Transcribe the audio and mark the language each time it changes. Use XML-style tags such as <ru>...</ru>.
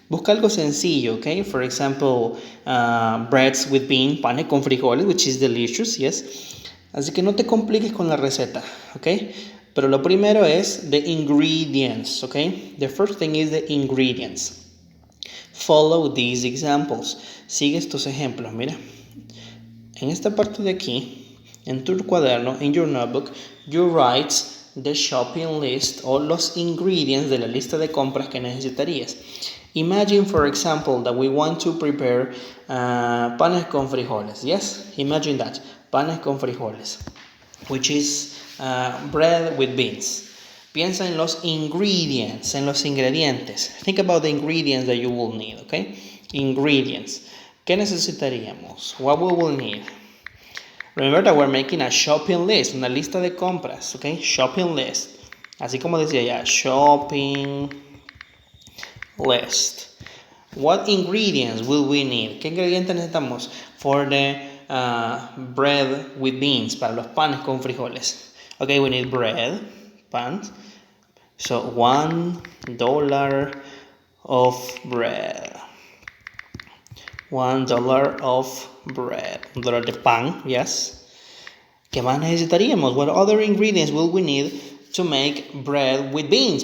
<es>Busca algo sencillo,</es> <en>okay? For example, breads with beans,</en> <es>panes con frijoles,</es> <en>which is delicious, yes.</en> <es>Así que no te compliques con la receta, okay? Pero lo primero es</es> <en>the ingredients,</en> <es>okay?</es> <en>The first thing is the ingredients. Follow these examples.</en> <es>Sigue estos ejemplos, mira. En esta parte de aquí, en tu cuaderno,</es> <en>in your notebook, you write the shopping list</en> <es>o los ingredients de la lista de compras que necesitarías.</es> <en>Imagine, for example, that we want to prepare panes con frijoles. Yes, imagine that, panes con frijoles, which is bread with beans.</en> <es>Piensa en los ingredients, en los ingredientes.</es> <en>Think about the ingredients that you will need, okay? Ingredients.</en> <es>¿Qué necesitaríamos?</es> <en>What we will need? Remember that we're making a shopping list,</en> <es>una lista de compras,</es> <en>okay? Shopping list.</en> <es>Así como decía ya,</es> <en>shopping list. What ingredients will we need?</en> <es>¿Qué ingredientes necesitamos</es> <en>for the bread with beans,</en> <es>para los panes con frijoles?</es> <en>Okay, we need bread, pan. So $1 of bread. $1 of bread. $1 de pan, yes.</en> <es>¿Qué más necesitaríamos?</es> <en>What other ingredients will we need to make bread with beans?</en>